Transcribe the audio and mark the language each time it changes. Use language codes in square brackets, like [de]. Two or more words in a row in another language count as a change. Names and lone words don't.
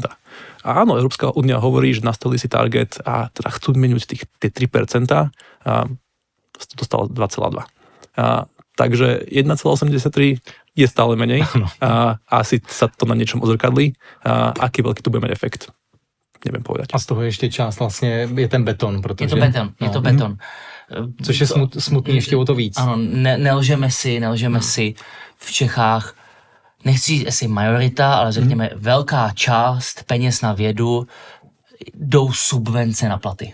[sk] A áno, Európska únia hovorí, že nastavili si target a teda chcú minúť tie 3%, dostal 2,2%. Takže 1,83 je stále menej a asi sa to na niečom odzrkadlí. Aký veľký to bude mať efekt? Neviem povedať. [cs] A z toho ještě část vlastně je ten beton, protože... Je to beton. Což je smutný ještě o to víc. Ano, nelžeme si v Čechách, nechci si majorita, ale řekněme velká část peněz na vědu jdou subvence na platy.